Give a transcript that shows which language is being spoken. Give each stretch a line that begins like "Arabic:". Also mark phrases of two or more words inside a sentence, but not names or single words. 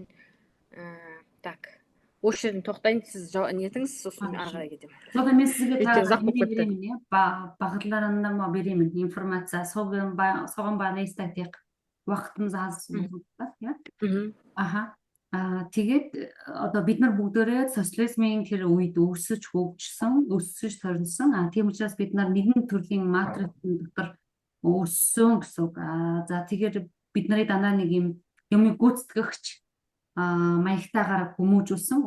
Kazakh: Так, осы жерден тоқтайын, сіз нетіңіз, сосын ары қарай кетемін. Содан мен сізге беремін, бағытларында беремін информация, соған байланысты айтайық. Уақытымыз аз.
Mongolian: Тэгээд одоо бид нар бүгдээрээ социализмын тэр үед өсөж өсөж сорилсон. Тийм учраас бид нар нэгэн төрлийн матрицын дотор өссөн гэсэн үг. За тэгэхээр бид нарыг дандаа нэг юм гүйцэтгэгч маягтайгаар хүмүүжүүлсэн.